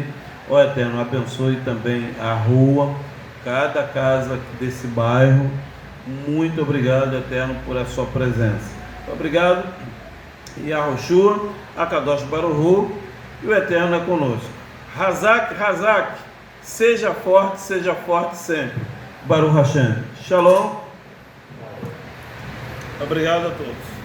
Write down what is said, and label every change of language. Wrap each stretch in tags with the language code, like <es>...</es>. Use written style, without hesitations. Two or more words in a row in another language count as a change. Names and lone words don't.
<pt>Ó Eterno, abençoe também a rua, cada casa desse bairro. Muito obrigado, Eterno, por a sua presença. Obrigado, Yahushua,</pt> <he>הקדוש ברוך הוא,</he> <pt>e o Eterno é conosco.</pt> <he>חזק חזק,</he> <pt>seja forte sempre.</pt> <he>ברוך השם שלום.</he> <pt>Obrigado a todos.</pt>